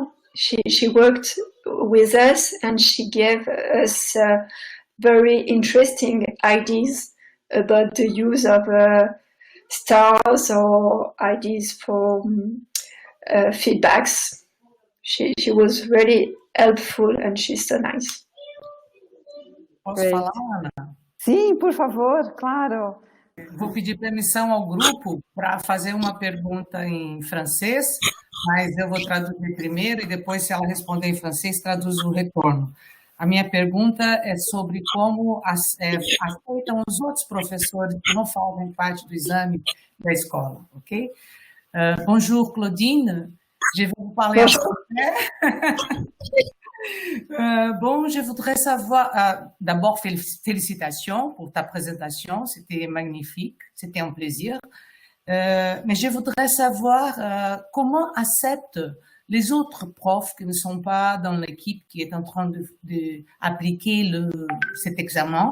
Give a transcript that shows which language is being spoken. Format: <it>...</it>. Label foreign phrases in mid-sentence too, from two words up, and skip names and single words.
<en>She worked with us and she gave us very interesting ideas about the use of stars or ideas for feedbacks. She was really helpful and she's so nice.</en> <pt>Posso</pt> <en>Great.</en> <pt>falar, Ana? Sim, por favor, claro. Vou pedir permissão ao grupo para fazer uma pergunta em francês, mas eu vou traduzir primeiro e depois, se ela responder em francês, traduzo o retorno. A minha pergunta é sobre como aceitam os outros professores que não fazem parte do exame da escola, ok?</pt> <fr>Bonjour, Claudine. Je vais vous parler en français. Bon, je voudrais savoir, d'abord, félicitations pour ta présentation, c'était magnifique, c'était un plaisir. Mais je voudrais savoir comment acceptent les autres profs qui ne sont pas dans l'équipe qui est en train d'appliquer cet examen.</fr>